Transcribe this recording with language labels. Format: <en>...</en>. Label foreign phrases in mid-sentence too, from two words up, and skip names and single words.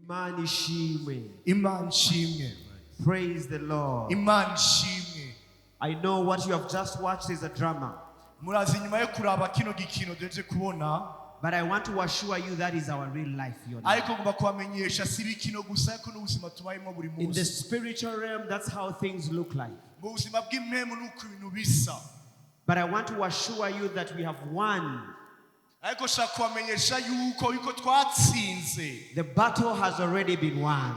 <rn>Imani shimwe. Imani shimwe.</rn> <en>Praise the Lord.</en> <rn>Imani shimwe.</rn> <en>I know what you have just watched is a drama.</en> <rn>Murazi nyuma yo kuraba kino gikino deje kubona.</rn> <en>But I want to assure you that is our real life. In the spiritual realm, that's how things look like. But I want to assure you that we have won. The battle has already been won.</en>